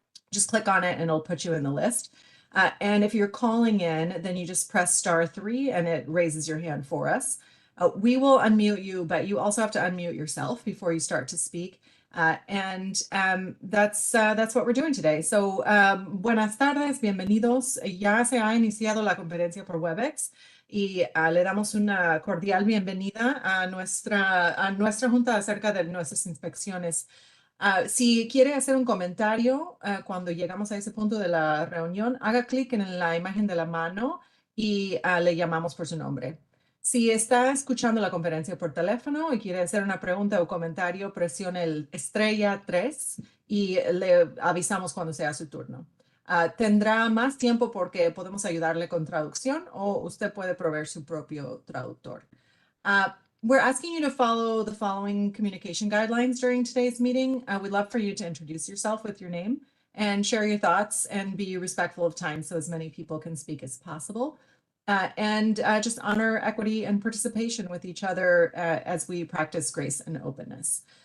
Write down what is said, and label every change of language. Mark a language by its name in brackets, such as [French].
[English] Just click on it and it'll put you in the list. And if you're calling in, then you just press *3 and it raises your hand for us. We will unmute you, but you also have to unmute yourself before you start to speak. That's what we're doing today. [Spanish] So, buenas tardes, bienvenidos. Ya se ha iniciado la conferencia por Webex y le damos una cordial bienvenida a nuestra junta acerca de nuestras inspecciones. Si quiere hacer un comentario cuando llegamos a ese punto de la reunión, haga clic en la imagen de la mano y le llamamos por su nombre. Si está escuchando la conferencia por teléfono y quiere hacer una pregunta o comentario, presione el *3 y le avisamos cuando sea su turno. Tendrá más tiempo porque podemos ayudarle con traducción o usted puede proveer su propio traductor. [English] We're asking you to follow the following communication guidelines during today's meeting. We'd love for you to introduce yourself with your name and share your thoughts and be respectful of time so as many people can speak as possible. And just honor equity and participation with each other as we practice grace and openness.